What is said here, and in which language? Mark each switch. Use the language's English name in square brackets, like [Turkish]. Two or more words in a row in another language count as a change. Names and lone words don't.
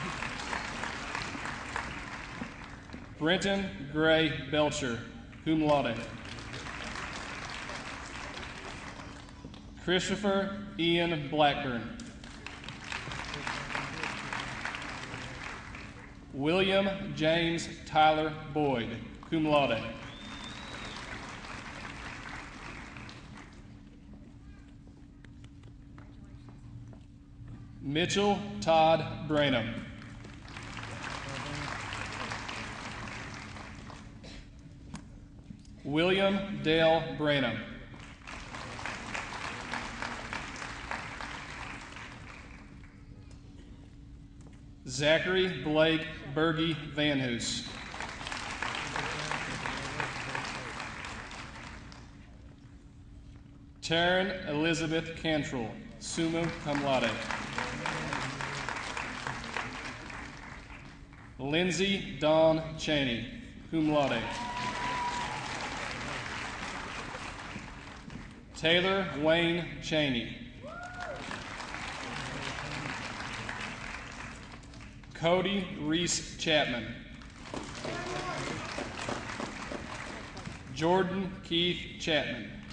[English] Brenton Gray Belcher, [Latin] cum laude. [English] Christopher Ian Blackburn. William James Tyler Boyd, [Latin] cum laude. [English] Mitchell Todd Branham. William Dale Branham. Zachary Blake Berge Van Hoos. Taryn Elizabeth Cantrell, [Latin] summa cum laude. [English] Lindsay Dawn Cheney, [Latin] cum laude. [English] Taylor Wayne Cheney. Cody Reese Chapman. Jordan Keith Chapman.